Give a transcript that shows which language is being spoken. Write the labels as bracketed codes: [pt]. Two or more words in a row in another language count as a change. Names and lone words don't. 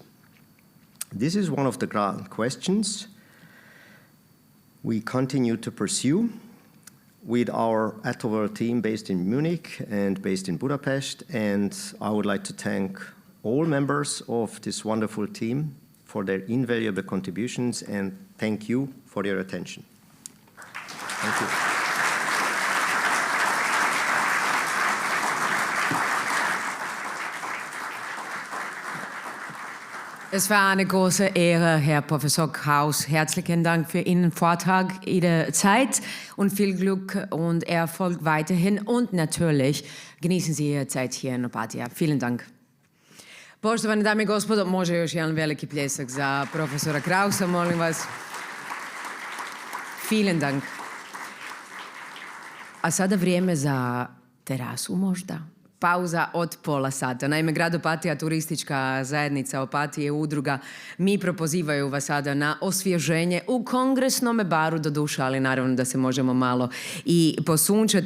[en] This is one of the grand questions we continue to pursue with our ATOWorld team based in Munich and based in Budapest, and I would like to thank all members of this wonderful team for their invaluable contributions, and thank you for your attention. Thank you. [de] Es war eine große Ehre, Herr Professor Kraus. Herzlichen Dank für Ihren Vortrag, Ihre Zeit und viel Glück und Erfolg weiterhin. Und natürlich genießen Sie Ihre Zeit hier in Opatija. Vielen Dank. [hr] Poštovane dame i gospodo, može još jedan veliki pljesak za profesora Krausa, molim vas. [de] Vielen Dank. [hr] A sada vrijeme za terasu možda. Pauza od pola sata. Naime, grad Opatija, turistička zajednica Opatije, udruga Mipro pozivaju vas sada na osvježenje u kongresnome baru do duša, ali naravno da se možemo malo i posunčati.